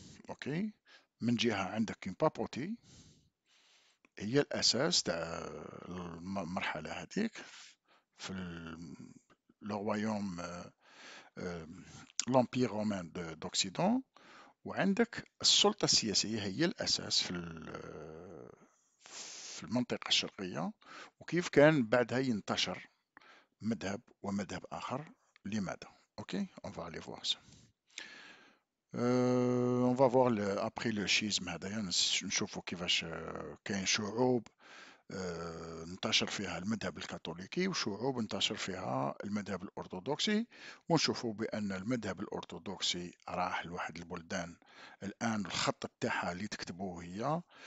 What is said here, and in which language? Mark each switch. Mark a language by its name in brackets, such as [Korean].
[Arabic] اوكي، من جهة عندك بابوتي هي الأساس تاع المرحلة هذيك في لو رويوم لومبير رومان دوكسيدون، وعندك السلطة السياسية هي الأساس في المنطقة الشرقية، وكيف كان بعدها ينتشر مذهب ومذهب آخر. لماذا؟ اوكي، [French] on va aller voir ça. On va voir après le schisme [Arabic] هذايا نشوفوا كيفاش كاين شعوب انتشر فيها المذهب الكاثوليكي وشعوب انتشر فيها المذهب الأرثوذكسي، ونشوفوا بأن المذهب الأرثوذكسي راح لواحد البلدان الآن الخط بتاعها اللي تكتبوه هي